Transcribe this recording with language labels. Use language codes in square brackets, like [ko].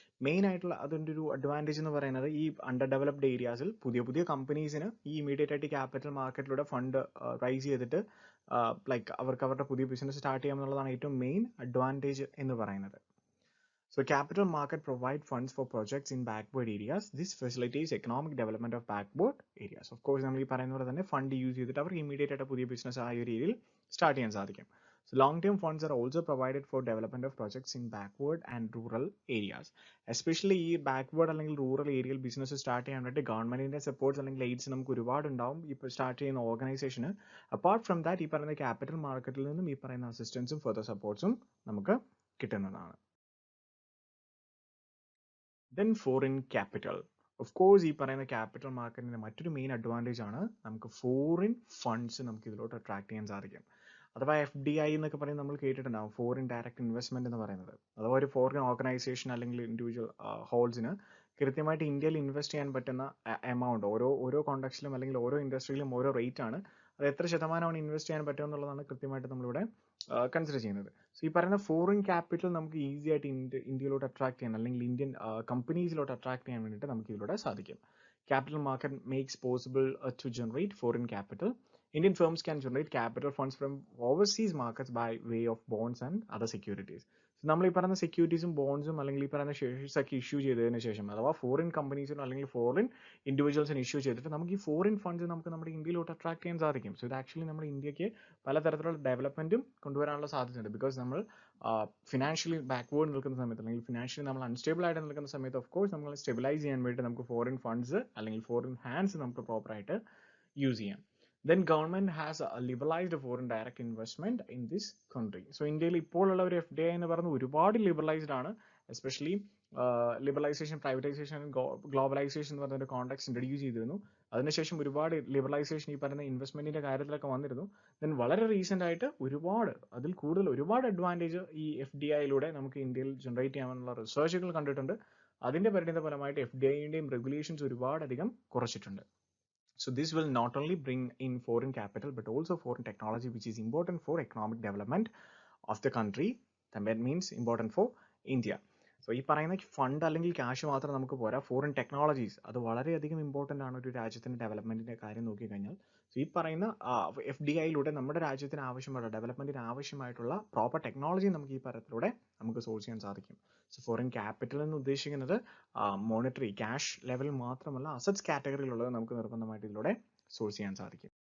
[ml] Main ആയിട്ടുള്ള അതിൻ്റെ ഒരു അഡ്വാൻറ്റേജ് എന്ന് പറയുന്നത് ഈ അണ്ടർ ഡെവലപ്ഡ് ഏരിയാസിൽ പുതിയ കമ്പനീസിന് ഈ ഇമീഡിയറ്റ് ആയിട്ട് ക്യാപിറ്റൽ മാർക്കറ്റിലൂടെ ഫണ്ട് റൈസ് ചെയ്തിട്ട് ലൈക്ക് അവർക്ക് അവരുടെ പുതിയ ബിസിനസ് സ്റ്റാർട്ട് ചെയ്യാമെന്നുള്ളതാണ് ഏറ്റവും മെയിൻ അഡ്വാൻറ്റേജ് എന്ന് പറയുന്നത്. [en] So capital market provide funds for projects in backward areas. This facilitates economic development of backward areas. Of course, [ml] നമ്മൾ ഈ പറയുന്ന പോലെ തന്നെ ഫണ്ട് യൂസ് ചെയ്തിട്ട് അവർക്ക് ഇമീഡിയറ്റ് ആയിട്ട് പുതിയ ബിസിനസ് ആ ഒരു ഏരിയയിൽ സ്റ്റാർട്ട് ചെയ്യാൻ സാധിക്കും. [en] So long-term funds are also provided for development of projects in backward and rural areas. [ml] Especially ഈ backward അല്ലെങ്കിൽ റൂറൽ ഏരിയയിൽ ബിസിനസ് സ്റ്റാർട്ട് ചെയ്യാൻ വേണ്ടി ഗവൺമെന്റിന്റെ സപ്പോർട്ട്സ് അല്ലെങ്കിൽ എയ്ഡ്സ് നമുക്ക് ഒരുപാട് ഉണ്ടാവും ഇപ്പോൾ സ്റ്റാർട്ട് ചെയ്യുന്ന ഓർഗനൈസേഷന്. [en] apart from that [ml] ഈ പറയുന്ന ക്യാപിറ്റൽ മാർക്കറ്റിൽ നിന്നും ഈ പറയുന്ന അസിസ്റ്റൻസും ഫർദർ സപ്പോർട്ട്സും നമുക്ക് കിട്ടുന്നതാണ്. Then foreign capital. Of course ഈ പറയുന്ന ക്യാപിറ്റൽ മാർക്കറ്റിന്റെ മറ്റൊരു മെയിൻ അഡ്വാൻറ്റേജ് ആണ് നമുക്ക് ഫോറിൻ ഫണ്ട്സ് നമുക്ക് ഇതിലോട്ട് അട്രാക്ട് ചെയ്യാൻ സാധിക്കും. അഥവാ FDI എന്നൊക്കെ പറയുന്നത് നമ്മൾ കേട്ടിട്ടുണ്ടാവും, ഫോറിൻ ഡയറക്റ്റ് ഇൻവെസ്റ്റ്മെന്റ് എന്ന് പറയുന്നത്. അഥവാ ഒരു ഫോറിൻ ഓർഗനൈസേഷൻ അല്ലെങ്കിൽ ഇൻഡിവിജ്വൽ ഹോൾസിന് കൃത്യമായിട്ട് ഇന്ത്യയിൽ ഇൻവെസ്റ്റ് ചെയ്യാൻ പറ്റുന്ന എമൗണ്ട് ഓരോ ഓരോ കോണ്ടക്സ്റ്റിലും അല്ലെങ്കിൽ ഓരോ ഇൻഡസ്ട്രിയിലും ഓരോ റേറ്റ് ആണ്. അത് എത്ര ശതമാനമാണ് ഇൻവെസ്റ്റ് ചെയ്യാൻ പറ്റുക എന്നുള്ളതാണ് കൃത്യമായിട്ട് നമ്മളിവിടെ കൺസിഡർ ചെയ്യുന്നത്. സോ ഈ പറയുന്ന ഫോറിൻ ക്യാപിറ്റൽ നമുക്ക് ഈസി ആയിട്ട് ഇന്ത്യയിലോട്ട് അട്രാക്ട് ചെയ്യാൻ അല്ലെങ്കിൽ ഇന്ത്യൻ കമ്പനീസിലോട്ട് അട്രാക്ട് ചെയ്യാൻ വേണ്ടിയിട്ട് നമുക്ക് ഇതിലൂടെ സാധിക്കും. [en] Capital market makes possible to generate foreign capital. Indian firms can generate capital funds from overseas markets by way of bonds and other securities. [ml] നമ്മൾ ഈ പറയുന്ന സെക്യൂരിറ്റീസും ബോൺസും അല്ലെങ്കിൽ ഈ പറയുന്ന ഷെയർസ് ഒക്കെ ഇഷ്യൂ ചെയ്തതിന് ശേഷം, അഥവാ ഫോറിൻ കമ്പനീസിനോ അല്ലെങ്കിൽ ഫോറിൻ ഇൻഡിവിജ്വൽസിന് ഇഷ്യൂ ചെയ്തിട്ട് നമുക്ക് ഈ ഫോറിൻ ഫണ്ട്സ് നമുക്ക് നമ്മുടെ ഇന്ത്യയിലോട്ട് അട്രാക്ട് ചെയ്യാൻ സാധിക്കും. സോ ഇത് ആക്ച്വലി നമ്മുടെ ഇന്ത്യക്ക് പലതരത്തിലുള്ള ഡെവലപ്മെന്റും കൊണ്ടുവരാനുള്ള സാധ്യതയുണ്ട്. ബിക്കോസ് നമ്മൾ ഫിനാൻഷ്യലി ബാക്ക്വേർഡ് നിൽക്കുന്ന സമയത്ത് അല്ലെങ്കിൽ ഫിനാൻഷ്യലി നമ്മൾ അൺസ്റ്റേബിൾ ആയിട്ട് നിൽക്കുന്ന സമയത്ത് ഓഫ് കോഴ്സ് നമ്മൾ സ്റ്റെബിലൈസ് ചെയ്യാൻ വേണ്ടി നമുക്ക് ഫോറിൻ ഫണ്ട്സ് അല്ലെങ്കിൽ ഫോറിൻ ഹാൻഡ്സ് നമുക്ക് പ്രോപ്പറായിട്ട് യൂസ് ചെയ്യാം. [en] Then government has liberalized foreign direct investment in this country. [ml] So ഇന്ത്യയിൽ ഇപ്പോഴുള്ള ഒരു FDI എന്ന് പറയുന്നത് ഒരുപാട് ലിബറലൈസ്ഡ് ആണ്. എസ്പെഷ്യലി ലിബറലൈസേഷൻ, പ്രൈവറ്റൈസേഷൻ, ഗ്ലോബലൈസേഷൻ എന്ന് പറയുന്ന ഒരു കോണ്ടാക്ട് ഇൻട്രൊഡ്യൂസ് ചെയ്തിരുന്നു. അതിനുശേഷം ഒരുപാട് ലിബറലൈസേഷൻ ഈ പറയുന്ന ഇൻവെസ്റ്റ്മെന്റിന്റെ കാര്യത്തിലൊക്കെ വന്നിരുന്നു. ദെൻ വളരെ റീസെന്റ് ആയിട്ട് അതിൽ കൂടുതൽ ഒരുപാട് അഡ്വാൻറ്റേജ് ഈ FDIയിലൂടെ നമുക്ക് ഇന്ത്യയിൽ ജനറേറ്റ് ചെയ്യാനുള്ള റിസർച്ചുകൾ കണ്ടിട്ടുണ്ട്. അതിന്റെ പരിണിത ഫലമായിട്ട് FDIന്റെയും റെഗുലേഷൻസ് ഒരുപാട് അധികം കുറച്ചിട്ടുണ്ട്. [en] So this will not only bring in foreign capital but also foreign technology, which is important for economic development of the country. That means important for India. [ml] So ഈ പറയുന്ന ഫണ്ട് അല്ലെങ്കിൽ ക്യാഷ് മാത്രം നമുക്ക് പോരാ, foreign technologies അത് വളരെയധികം important ആണ് ഒരു രാജ്യത്തിന്റെ ഡെവലപ്മെന്റിന്റെ കാര്യം നോക്കിക്കഴിഞ്ഞാൽ. സോ ഈ പറയുന്ന FDIയിലൂടെ നമ്മുടെ രാജ്യത്തിന് ആവശ്യമുള്ള ഡെവലപ്മെന്റിന് ആവശ്യമായിട്ടുള്ള പ്രോപ്പർ ടെക്നോളജി നമുക്ക് ഈ തരത്തിലൂടെ നമുക്ക് സോഴ്സ് ചെയ്യാൻ സാധിക്കും. സോ ഫോറിൻ ക്യാപിറ്റൽ എന്ന് ഉദ്ദേശിക്കുന്നത് മോണിറ്ററി ക്യാഷ് ലെവൽ മാത്രമല്ല, അസറ്റ്സ് കാറ്റഗറിയിലുള്ളത് നമുക്ക് നിർബന്ധമായിട്ട് ഇതിലൂടെ സോഴ്സ് ചെയ്യാൻ സാധിക്കും.